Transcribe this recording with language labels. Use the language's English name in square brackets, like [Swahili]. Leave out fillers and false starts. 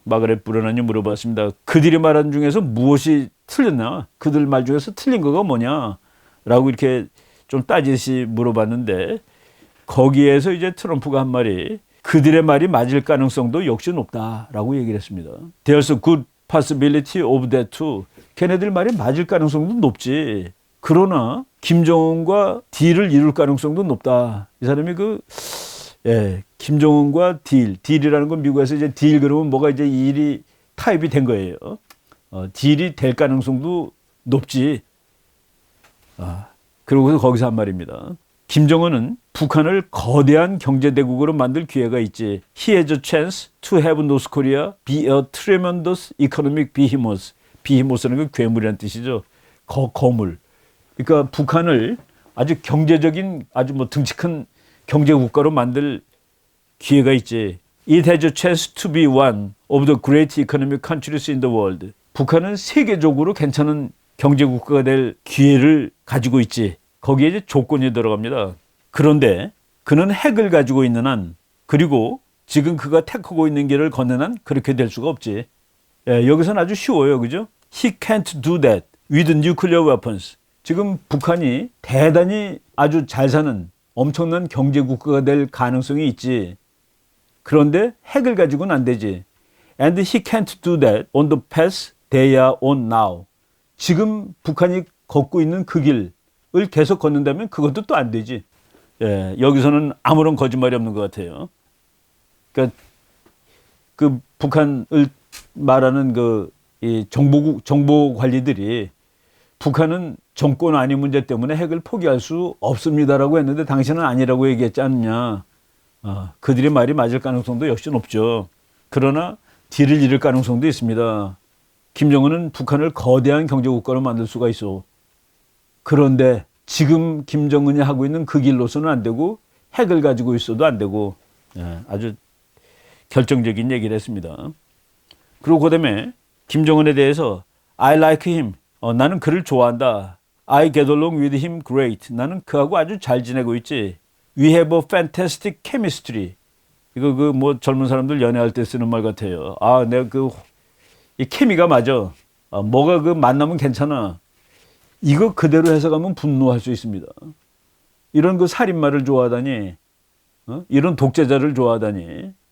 [Korean] 마가렛 브레넌이 물어봤습니다. 그들이 말한 중에서 무엇이 틀렸나? 그들 말 중에서 틀린 거가 뭐냐? 라고 이렇게 좀 따지듯이 물어봤는데 거기에서 이제 트럼프가 한 말이 그들의 말이 맞을 가능성도 역시 높다라고 얘기를 했습니다. [English] There's a good possibility of that too. [Korean] 걔네들 말이 맞을 가능성도 높지. 그러나 김정은과 딜을 이룰 가능성도 높다. 이 사람이 김정은과 딜이라는 건 미국에서 이제 딜 그러면 뭐가 이제 일이 타입이 된 거예요. 딜이 될 가능성도 높지. 그러고서 거기서 한 말입니다. 김정은은 북한을 거대한 경제대국으로 만들 기회가 있지. [English] He has a chance to have North Korea be a tremendous economic behemoth. [Korean] behemoth는 그 괴물이라는 뜻이죠. 거물. 그러니까 북한을 아주 경제적인 아주 뭐 등치 큰 경제국가로 만들 기회가 있지. [English] It has a chance to be one of the great economic countries in the world. [Korean] 북한은 세계적으로 괜찮은 경제국가가 될 기회를 가지고 있지. 거기에 이제 조건이 들어갑니다. 그런데 그는 핵을 가지고 있는 한 그리고 지금 그가 택하고 있는 길을 걷는 한 그렇게 될 수가 없지. 여기서는 아주 쉬워요. 그죠? [English] He can't do that with nuclear weapons. [Korean] 지금 북한이 대단히 아주 잘 사는 엄청난 경제국가가 될 가능성이 있지. 그런데 핵을 가지고는 안 되지. [English] And he can't do that on the path they are on now. [Korean] 지금 북한이 걷고 있는 그 길을 계속 걷는다면 그것도 또 안 되지. 여기서는 아무런 거짓말이 없는 것 같아요. 그러니까 그 북한을 말하는 그 이 정보 관리들이 북한은 정권 안위 문제 때문에 핵을 포기할 수 없습니다라고 했는데 당신은 아니라고 얘기했지 않느냐. 그들의 말이 맞을 가능성도 역시 높죠. 그러나 뒤를 잃을 가능성도 있습니다. 김정은은 북한을 거대한 경제국가로 만들 수가 있어. 그런데 지금 김정은이 하고 있는 그 길로서는 안 되고 핵을 가지고 있어도 안 되고 아주 결정적인 얘기를 했습니다. 그리고 그다음에 김정은에 대해서 [English] I like him. [Korean] 나는 그를 좋아한다. [English] I get along with him great. [Korean] 나는 그하고 아주 잘 지내고 있지. [English] We have a fantastic chemistry. [Korean] 이거 뭐 젊은 사람들 연애할 때 쓰는 말 같아요. 내가 이 케미가 맞아. 뭐가 만나면 괜찮아. 이거 그대로 해석하면 분노할 수 있습니다. 이런 살인마를 좋아하다니, 이런 독재자를 좋아하다니.